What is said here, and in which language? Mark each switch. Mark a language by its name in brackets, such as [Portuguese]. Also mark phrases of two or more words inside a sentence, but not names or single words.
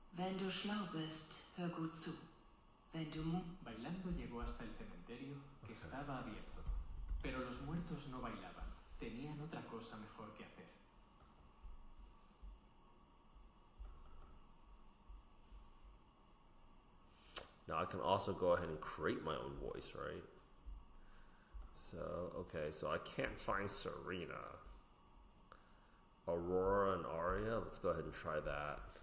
[German] Wenn du schlau bist, hör gut zu. Wenn du [Spanish] Bailando llegó hasta el cementerio, que estaba abierto. Pero los muertos no bailaban. Tenían otra cosa mejor que hacer. [English] Now I can also go ahead and create my own voice, right? So, okay, so I can't find Serena. Aurora and Aria, let's go ahead and try that.